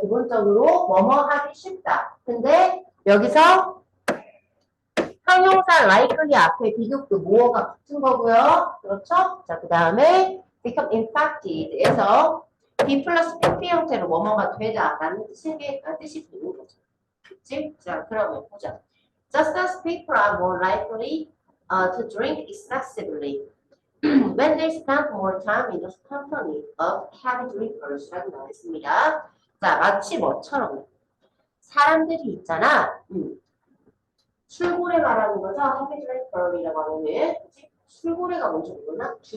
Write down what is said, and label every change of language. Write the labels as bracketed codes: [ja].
[ko] 기본적으로 뭐뭐 하기 쉽다. 근데 여기서 형용사 likely 앞에 비교급 모어가 붙은 거고요. 그렇죠? 자, 그 다음에 [en] become infected [ko] 에서 be 플러스 pp 형태로 뭐뭐가 되다라는 뜻이 되는 거죠. 그치? 자, 그러면 보자. [en] Just as people are more likely to drink excessively when they spend more time in the company of heavy drinkers [ko] 라고 나와 있습니다. 자, 마치 뭐처럼 사람들이 있잖아. 술고래 말하는 거죠. [en] heavy drinker [ko] 이라고 하면은 술고래가 뭔지 모르나?